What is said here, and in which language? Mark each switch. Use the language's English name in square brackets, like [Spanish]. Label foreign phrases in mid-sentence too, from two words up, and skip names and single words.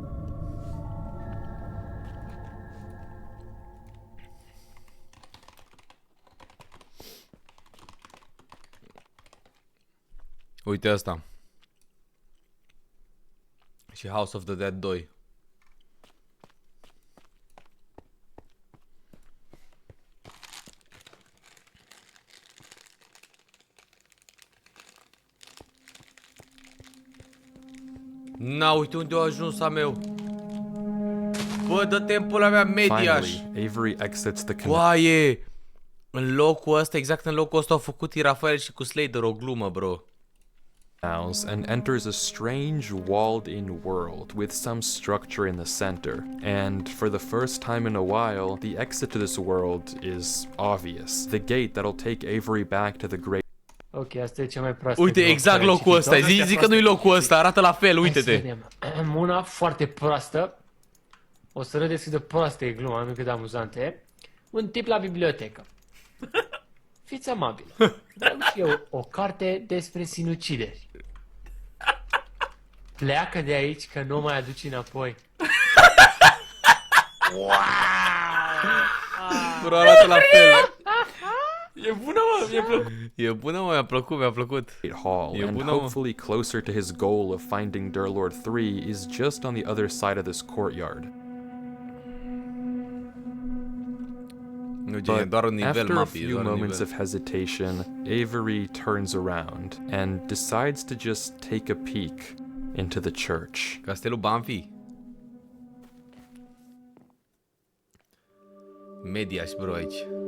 [Romanian] Uite asta. Și House of the Dead 2. Na, uite unde a ajuns a meu. Bă, dă-te în pula mea, mediaș. [English] Finally, Avery exits the [Romanian] Coaie! În locul ăsta, exact în locul ăsta au făcut Rafael și cu Slater o glumă, bro. [English] canals and enters a strange walled-in world with some structure in the center. And for the first time in a while, the exit to this world is obvious. The gate that'll take Avery back to the great. [Romanian] Ok, asta e cea mai proastă. Uite, exact locul ăsta. Zic că nu-i locul ăsta, arată la fel, uite-te. Una foarte proastă. O să râdeți cât de proastă e gluma, nu cât de amuzantă e. Un tip la bibliotecă. Fiți amabil. Vreau și eu o carte despre sinucideri. Pleacă de aici că nu o mai aduci înapoi. Bro, arată la fel. E bună, mă, mi-a plăcut. E bună, mă, mi-a plăcut. [English] Hall, [Romanian] E [English] and [Romanian] bună, mă. [English] hopefully closer to his goal of finding Derlord 3 is just on the other side of this courtyard. [Romanian] Nu, e [English] But [Romanian] doar un nivel, [English] after a [Romanian] mapi, e [English] few [Romanian] doar un [English] moments [Romanian] nivel. [English] of hesitation, Avery turns around and decides to just take a peek into the church. [Romanian] Castelul Banfi. Mediaș, bro, aici.